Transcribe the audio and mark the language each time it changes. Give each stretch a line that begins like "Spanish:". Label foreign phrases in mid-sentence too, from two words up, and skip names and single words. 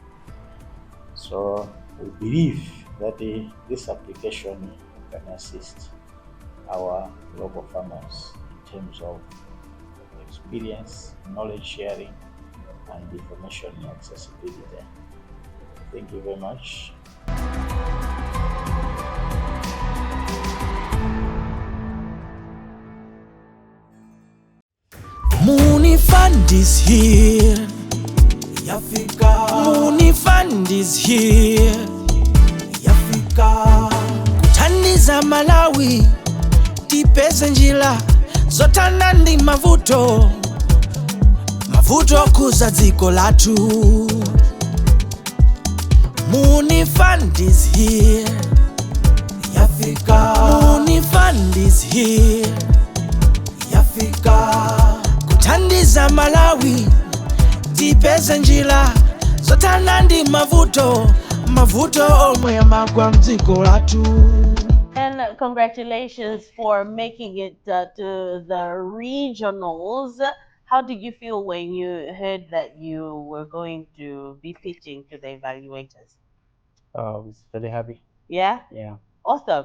English: So we believe that this application can assist our local farmers in terms of experience, knowledge sharing, and information accessibility. Thank you very much. Muuni Fund is here. Yafika. Muuni Fund is here.
Nyanja: Yafika. Kuthandiza Malawi tipeze njira zotana ndi mavuto kuza dziko lathu.
English: Muuni Fund is here. Yafika. Muuni Fund is here.
Nyanja: Yafika. Kuthandiza Malawi tipeze njira zotana ndi mavuto omwe amagwa mdziko lathu.
English: And congratulations for making it to the regionals. How did you feel when you heard that you were going to be pitching to the evaluators? I was very happy. Yeah? Yeah. Awesome.